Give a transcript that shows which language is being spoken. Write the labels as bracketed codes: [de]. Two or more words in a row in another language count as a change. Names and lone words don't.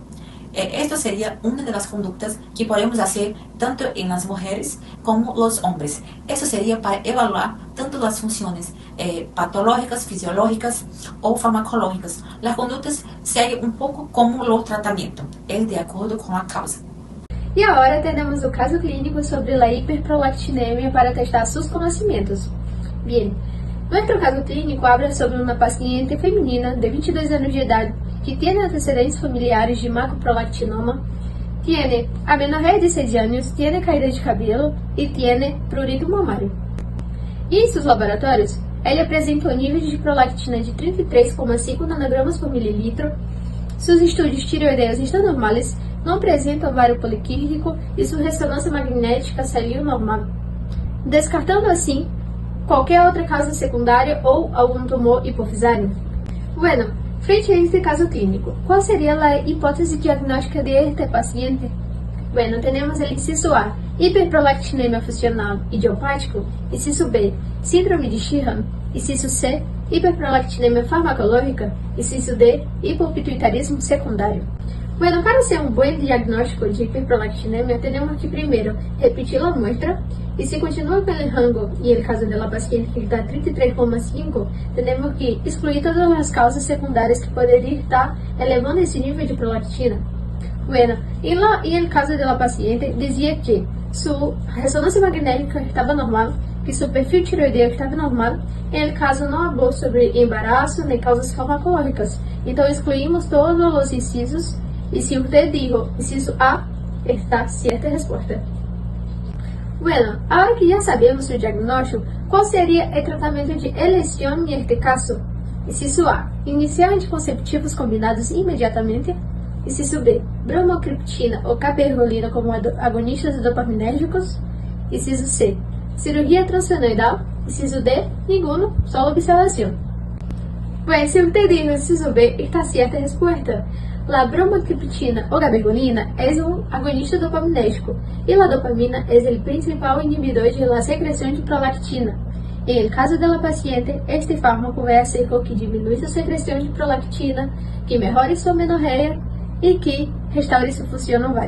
[es] Esto sería una de las conductas que podemos hacer tanto en las mujeres como los hombres. Eso sería para evaluar tanto las funciones patológicas, fisiológicas o farmacológicas. Las conductas siguen un poco como los tratamientos, es de acuerdo con la causa. [pt] E agora temos o caso clínico sobre a hiperprolactinemia para testar seus conhecimentos. [es] Bien, nuestro caso clínico habla sobre [pt] uma paciente feminina de 22 anos de idade que tem antecedentes familiares de macroprolactinoma, tem amenorreia de 6 anos, tem caída de cabelo e tem prurito mamário. E em seus laboratórios, ela apresenta níveis de prolactina de 33,5 nanogramas por mililitro, seus estudos tireoideus estão normais, não apresenta ovário poliquístico e sua ressonância magnética saiu normal, descartando assim qualquer outra causa secundária ou algum tumor hipofisário. [es] Bueno, frente a este caso clínico, ¿cuál sería la hipótesis diagnóstica de este paciente? Bueno, tenemos el inciso A, hiperprolactinemia funcional idiopático, inciso B, síndrome de Sheehan, inciso C, hiperprolactinemia farmacológica, inciso D, hipopituitarismo secundário. [pt] Bueno, para ser um bom diagnóstico de hiperprolactinemia, temos que primeiro repetir a muestra e se continua com o rango e o caso da paciente que está 33,5, temos que excluir todas as causas secundárias que poderiam estar elevando esse nível de prolactina. Bueno, e no caso da paciente dizia que sua ressonância magnética estava normal, que seu perfil tireoideo estava normal, e no caso não falou sobre embaraço nem causas farmacológicas. Então excluímos todos os incisos. E se [es] usted dijo [pt] inciso A, está certa a resposta. Bueno, agora que já sabemos o diagnóstico, qual seria o tratamento de eleição neste caso? Inciso A, iniciar anticonceptivos combinados imediatamente. Inciso B, bromocriptina ou cabergolina como agonistas dopaminérgicos. Inciso C, cirurgia transfenoidal. Inciso D, nenhum, só observação. Pues, se [es] usted dijo [pt] inciso B, está certa a resposta. [es] La bromocriptina o gabergolina es un agonista dopaminérgico y la dopamina es el principal inhibidor de la secreción de prolactina. En el caso de la paciente, este fármaco va a hacer con que disminuya su secreción de prolactina, que mejore su amenorrea y que restaure su función ovárica.